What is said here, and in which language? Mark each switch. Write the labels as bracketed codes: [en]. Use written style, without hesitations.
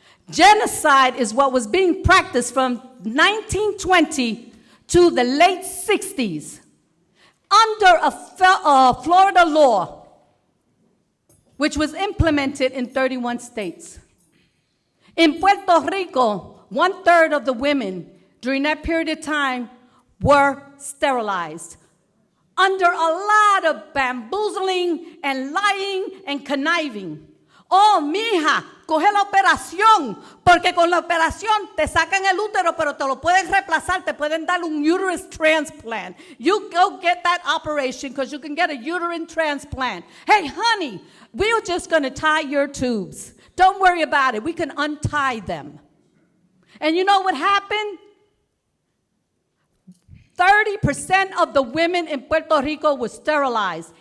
[en] Genocide is what was being practiced from 1920 to the late 60s under a Florida law, which was implemented in 31 states. In Puerto Rico, 1/3 of the women during that period of time were sterilized under a lot of bamboozling and lying and conniving. [es] Oh, mija, coge la operación, porque con la operación te sacan el útero, pero te lo pueden reemplazar, te pueden dar un [en] uterus transplant. You go get that operation because you can get a uterine transplant. Hey, honey, we're just going to tie your tubes. Don't worry about it. We can untie them. And you know what happened? 30% of the women in Puerto Rico were sterilized.